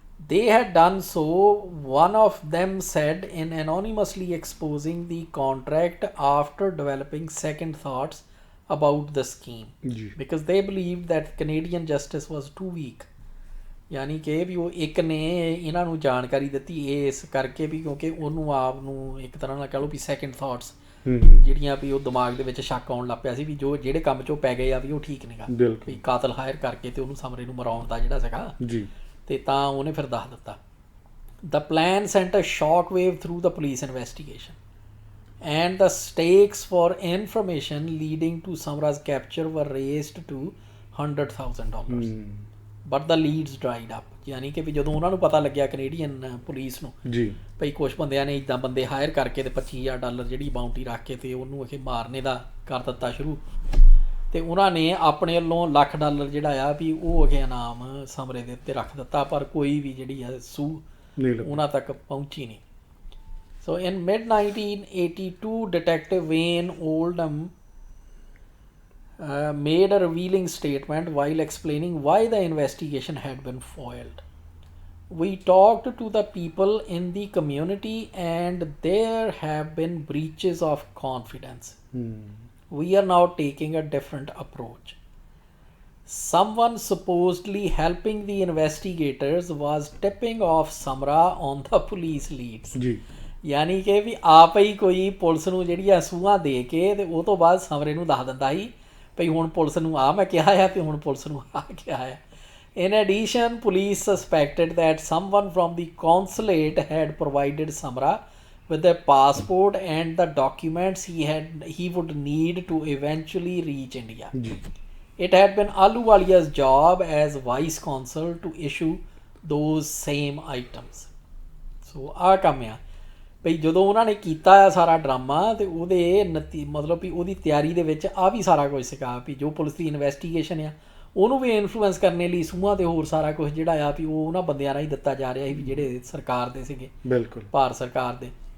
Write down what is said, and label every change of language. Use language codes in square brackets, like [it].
[en] They had done so, one of them said, in anonymously exposing the contract after developing second thoughts about the scheme. Because they believed that Canadian justice was too weak. [pa] ਯਾਨੀ ਕਿ ਵੀ ਉਹ ਇੱਕ ਨੇ ਇਹਨਾਂ ਨੂੰ ਜਾਣਕਾਰੀ ਦਿੱਤੀ ਇਸ ਕਰਕੇ ਵੀ ਕਿਉਂਕਿ ਉਹਨੂੰ ਆਪ ਨੂੰ ਇੱਕ ਤਰ੍ਹਾਂ ਨਾਲ ਕਹਿ ਲਓ ਵੀ ਸੈਕਿੰਡ ਥਾਟਸ ਜਿਹੜੀਆਂ ਵੀ ਉਹ ਦਿਮਾਗ ਦੇ ਵਿੱਚ ਸ਼ੱਕ ਆਉਣ ਲੱਗ ਪਿਆ ਸੀ ਵੀ ਜੋ ਜਿਹੜੇ ਕੰਮ 'ਚ ਉਹ ਪੈ ਗਏ ਆ ਵੀ ਉਹ ਠੀਕ ਨੀਗਾ, ਵੀ ਕਾਤਲ ਹਾਇਰ ਕਰਕੇ ਤੇ ਉਹਨੂੰ ਸਮਰੇ ਨੂੰ ਮਰਾਉਣ ਦਾ ਜਿਹੜਾ ਸੀਗਾ ਤੇ ਤਾਂ ਉਹਨੇ ਫਿਰ ਦੱਸ ਦਿੱਤਾ. [en] The plan sent a shock wave through the police investigation and the stakes for information leading to Samra's capture were raised to $100,000. But the leads dried up. [pa] ਯਾਨੀ ਕਿ ਵੀ ਜਦੋਂ ਉਹਨਾਂ ਨੂੰ ਪਤਾ ਲੱਗਿਆ ਕੈਨੇਡੀਅਨ ਪੁਲਿਸ ਨੂੰ ਭਈ ਕੁਛ ਬੰਦਿਆਂ ਨੇ ਇੱਦਾਂ ਬੰਦੇ ਹਾਇਰ ਕਰਕੇ ਤੇ $25,000 ਜਿਹੜੀ ਬਾਉਂਟੀ ਰੱਖ ਕੇ ਤੇ ਉਹਨੂੰ ਅਖੇ ਮਾਰਨੇ ਦਾ ਕਰ ਦਿੱਤਾ ਸ਼ੁਰੂ, ਤੇ ਉਹਨਾਂ ਨੇ ਆਪਣੇ ਵੱਲੋਂ $1,00,000 ਜਿਹੜਾ ਆ ਵੀ ਉਹ ਅਖੇ ਇਨਾਮ ਸਮਰੇ ਦੇ ਉੱਤੇ ਰੱਖ ਦਿੱਤਾ, ਪਰ ਕੋਈ ਵੀ ਜਿਹੜੀ ਆ ਸੂਹ ਉਹਨਾਂ ਤੱਕ ਪਹੁੰਚੀ ਨਹੀਂ. [en] So in mid-1982, Detective Wayne Oldham made a revealing statement while explaining why the investigation had been foiled. We talked to the people in the community and there have been breaches of confidence. We are now taking a different approach. Someone supposedly helping the investigators was tipping off Samra on the police leads. [pa] ਯਾਨੀ ਕਿ ਵੀ ਆਪ ਹੀ ਕੋਈ police ਨੂੰ ਜਿਹੜੀਆਂ ਸੂਹਾਂ ਦੇ ਕੇ ਤੇ ਉਹ ਤੋਂ ਬਾਅਦ ਸਮਰੇ ਨੂੰ ਦੱਸ ਦਿੰਦਾ ਸੀ ਭਈ ਹੁਣ ਪੁਲਿਸ ਨੂੰ ਆ ਮੈਂ ਕਿਹਾ ਆ ਤੇ ਹੁਣ ਪੁਲਿਸ ਨੂੰ ਆ ਕਿਹਾ ਆ. [en] In addition, police suspected that someone from the consulate had provided Samra with a passport and the documents he would need to eventually reach India. It had been Ahluwalia's job as vice consul to issue those same items. [pa] So ਆ ਕੰਮ ਆ ਭਈ ਜਦੋਂ ਉਹਨਾਂ ਨੇ ਕੀਤਾ ਆ ਸਾਰਾ ਡਰਾਮਾ ਤੇ ਉਹਦੇ ਮਤਲਬ ਵੀ ਉਹਦੀ ਤਿਆਰੀ ਦੇ ਵਿੱਚ ਆ ਵੀ ਸਾਰਾ ਕੁਝ ਸੀਗਾ ਵੀ ਜੋ ਪੁਲਿਸ ਦੀ ਇਨਵੈਸਟੀਗੇਸ਼ਨ ਆ ਉਹਨੂੰ ਵੀ ਇਨਫਲੂਐਂਸ ਕਰਨ ਲਈ ਸੂਹਾਂ ਤੇ ਹੋਰ ਸਾਰਾ ਕੁਝ ਜਿਹੜਾ ਆ ਵੀ ਉਹ ਉਹਨਾਂ ਬੰਦਿਆਂ ਨਾਲ ਹੀ ਦਿੱਤਾ ਜਾ ਰਿਹਾ ਸੀ ਵੀ ਜਿਹੜੇ ਸਰਕਾਰ ਦੇ ਸੀਗੇ, ਬਿਲਕੁਲ ਭਾਰਤ ਸਰਕਾਰ ਦੇ.